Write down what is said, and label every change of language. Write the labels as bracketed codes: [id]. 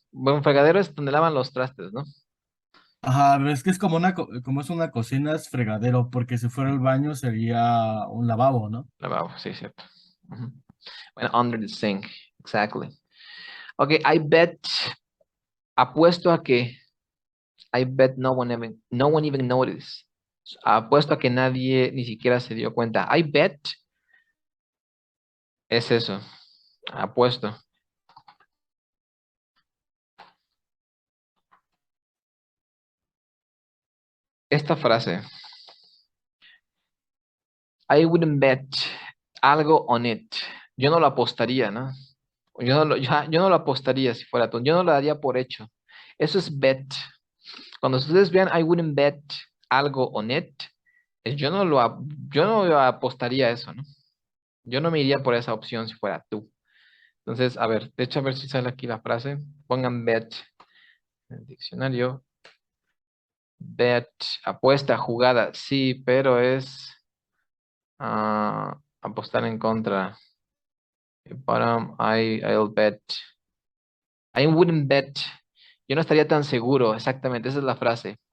[es] Bueno, un fregadero es donde lavan los trastes, ¿no? Ajá, es que es como como es una cocina, es fregadero, porque si fuera el baño sería un lavabo, ¿no? Lavabo, sí, cierto. Bueno, [en] under the sink, exactly. Okay, I bet, [es] apuesto a que, [en] I bet no one even noticed. [es] Apuesto a que nadie ni siquiera se dio cuenta. [en] I bet [es] es eso, apuesto. Esta frase, [en] I wouldn't bet [es] algo [en] on it. [es] Yo no lo apostaría, ¿no? Yo no lo apostaría si fuera tú. Yo no lo daría por hecho. Eso es bet. Cuando ustedes vean [en] I wouldn't bet [es] algo [en] on it, [es] yo no apostaría eso, ¿no? Yo no me iría por esa opción si fuera tú. Entonces, a ver, de hecho, a ver si sale aquí la frase. Pongan bet en el diccionario. Bet, apuesta, jugada. Sí, pero es apostar en contra. [en] Bottom, I'll bet. I wouldn't bet. [es] Yo no estaría tan seguro, exactamente, esa es la frase.